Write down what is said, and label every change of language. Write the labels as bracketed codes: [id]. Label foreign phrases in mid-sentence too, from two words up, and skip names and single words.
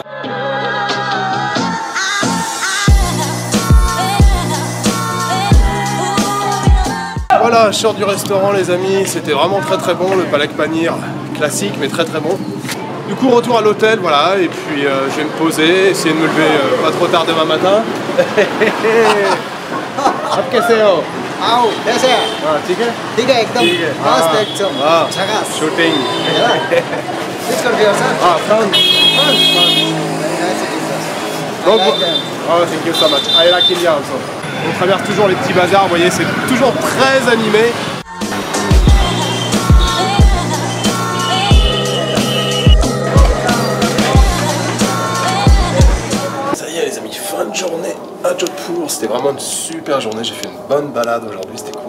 [fr] Voilà, je sors du restaurant les amis, c'était vraiment très bon, le palak paneer classique mais très bon. Du coup retour à l'hôtel, voilà, et puis je vais me poser, essayer de me lever pas trop tard demain matin. [hi] आओ कैसे है ठीक है ठीक है एकदम मस्त एकदम झकास शूटिंग [en] Which country are sir? France. France. Very nice cities, sir. I [fr] Donc, [en] like them. oh, thank you so much. I like India also. [fr] On traverse toujours les petits bazars, vous voyez, c'est toujours très animé. Ça y est les amis, fin de journée à Jodhpur. C'était vraiment une super journée, j'ai fait une bonne balade aujourd'hui, c'était cool.